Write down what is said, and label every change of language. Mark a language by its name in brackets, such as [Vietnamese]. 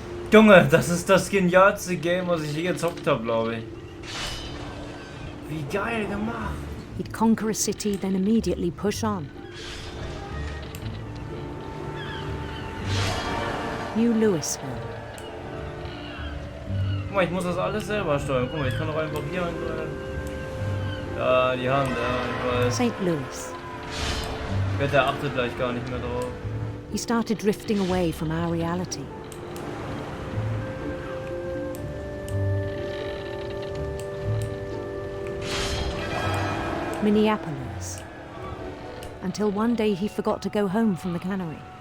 [German] Junge, das ist das genialste Game, was ich je gezockt habe, glaube ich. Wie geil gemacht. [English] He'd conquer a city, then immediately push on. New Louisville. [German] Guck mal, ich muss das alles selber steuern. Guck mal, ich kann doch einfach hier rein. Ja, die Hand, ja, ich weiß. [English] St. Louis. [German] Ich wette, er achtet gleich gar nicht mehr drauf. [English] He started drifting away from our reality. Minneapolis. Until one day he forgot to go home from the cannery.